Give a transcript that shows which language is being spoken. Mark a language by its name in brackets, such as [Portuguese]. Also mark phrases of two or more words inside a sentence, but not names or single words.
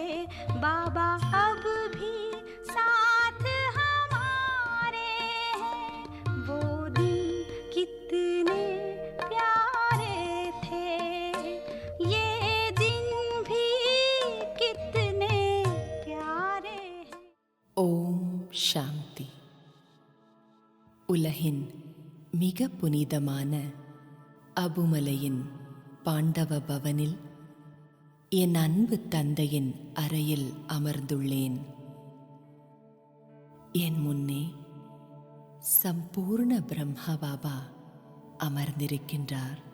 [Hindi] बाबा अब भी साथ हमारे हैं. वो दिन कितने प्यारे थे ये दिन भी कितने प्यारे हैं. [Tamil] ஓம் சாந்தி. உலகின் மிக புனிதமான அபுமலையின் பாண்டவ பவனில் என் அன்பு தந்தையின் அறையில் அமர்ந்துள்ளேன். என் முன்னே சம்பூர்ண பிரம்மா பாபா அமர்ந்திருக்கின்றார்.